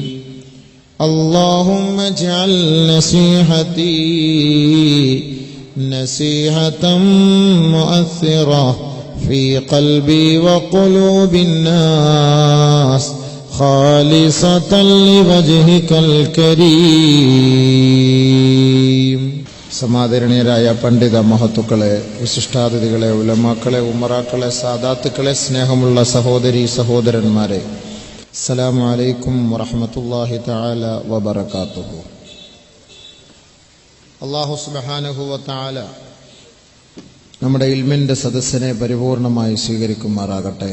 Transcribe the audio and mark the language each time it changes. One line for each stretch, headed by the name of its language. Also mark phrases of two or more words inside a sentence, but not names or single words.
Arabic: اللهم اجعل نصيحتي نصيحة مؤثرة في قلبي وقلوب الناس خالصة لوجهك الكريم.
Malayalam: സമാദരണീയരായ പണ്ഡിത മഹത്തുക്കളെ, വിശിഷ്ടാതിഥികളെ, ഉലമാക്കളെ, ഉമറാക്കളെ, സാദാത്തുക്കളെ, സ്നേഹമുള്ള സഹോദരീ സഹോദരന്മാരെ,
Arabic: السلام عليكم ورحمة الله تعالى وبركاته. الله سبحانه وتعالى
Malayalam: നമ്മുടെ ഇൽമിന്റെ സദസ്സിനെ പരിപൂർണമായി സ്വീകരിക്കുമാറാകട്ടെ.